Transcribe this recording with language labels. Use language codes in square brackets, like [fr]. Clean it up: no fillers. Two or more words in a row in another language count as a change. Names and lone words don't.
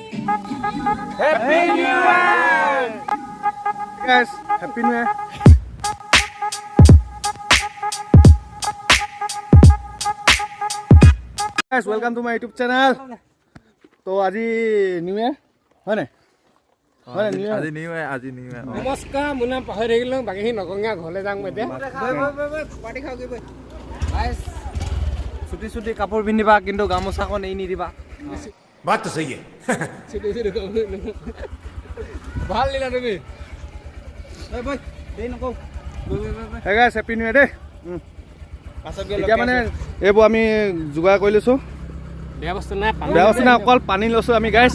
[en] Happy New Year! Guys, Happy New Year. Guys, welcome to my YouTube channel. [as] So, আজি [en] New Year, [as] হয় নাই? হয় নাই [en] New Year? [as] আজি [en] New Year. [as] নমস্কাৰ মোৰ নাম পাহৰি থাকিলোঁ বাকীখিনি নকঙীয়া ঘৰলৈ যাওঁ এতিয়া পাৰ্টি খাওঁ কি চুটি কাপোৰ পিন্ধিবা কিন্তু গামোচাখন এৰি নিদিবা। [hi] बात तो सही है. [as] ভাল দিলা তুমি [en] Hey guys, Happy New Year দেই। [as] এতিয়া মানে এইবোৰ আমি যোগাৰ কৰি লৈছোঁ। বেয়া বস্তু নাই বেয়া বস্তু নাই, অকল পানী লৈছোঁ আমি গাইছ।